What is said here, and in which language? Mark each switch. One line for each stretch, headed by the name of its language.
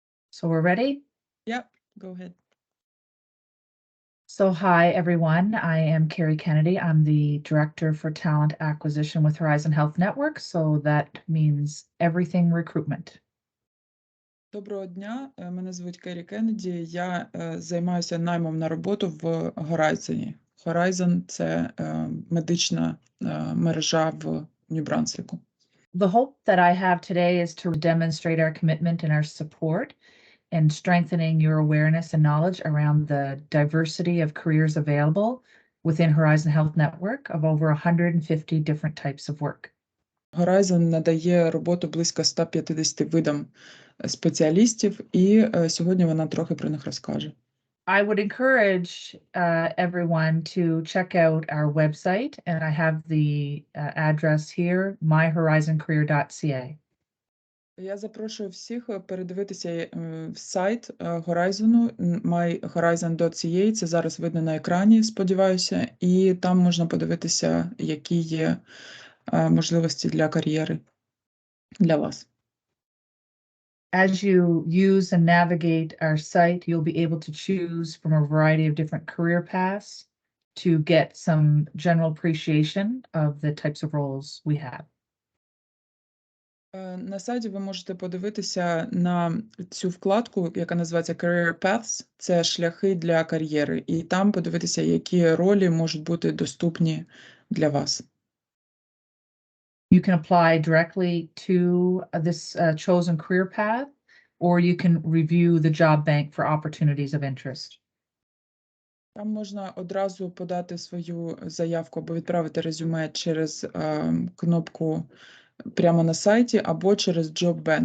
English: So we're ready? Yep, go ahead. So hi, everyone. I am Carrie Kennedy. I'm the Director for Talent Acquisition with Horizon Health Network. So that means everything recruitment.
Ukrainian: Доброго дня, мене звуть Керрі Кеннеді, я займаюся наймом на роботу в Horizon. Horizon – це медична мережа в Нью-Брансвіку.
English: The hope that I have today is to demonstrate our commitment and our support in strengthening your awareness and knowledge around the diversity of careers available within Horizon Health Network of over 150 different types of work.
Ukrainian: Horizon надає роботу близько 150 видам спеціалістів, і сьогодні вона трохи про них розкаже.
English: I would encourage everyone to check out our website, and I have the address here, myhorizoncareer.ca.
Ukrainian: Я запрошую всіх передивитися сайт Horizon, myhorizon.ca, це зараз видно на екрані, сподіваюся, і там можна подивитися, які є можливості для кар'єри для вас.
English: As you use and navigate our site, you'll be able to choose from a variety of different career paths to get some general appreciation of the types of roles we have.
Ukrainian: На сайті ви можете подивитися на цю вкладку, яка називається Career Paths, це шляхи для кар'єри, і там подивитися, які ролі можуть бути доступні для вас.
English: You can apply directly to this chosen career path, or you can review the job bank for opportunities of interest.
Ukrainian: Там можна одразу подати свою заявку або відправити резюме через кнопку прямо на сайті, або через Job Bank.